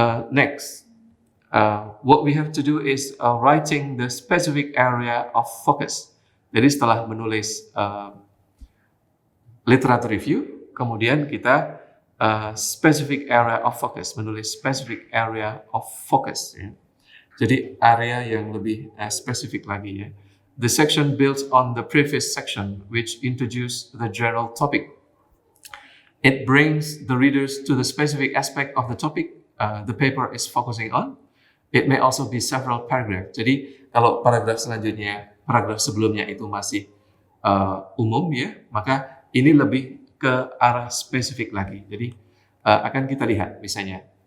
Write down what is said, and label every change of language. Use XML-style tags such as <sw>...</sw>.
<en>Next. What we have to do is writing the specific area of focus.</en> <id>Jadi setelah menulis literature review, kemudian kita specific area of focus, menulis specific area of focus. Ya. Jadi area yang lebih spesifik lagi ya.</id> <en>The section builds on the previous section, which introduced the general topic. It brings the readers to the specific aspect of the topic the paper is focusing on. It may also be several paragraphs.</en> <id>Jadi kalau paragraf selanjutnya, paragraf sebelumnya itu masih umum ya, maka ini lebih ke arah spesifik lagi. Jadi akan kita lihat misalnya.</id>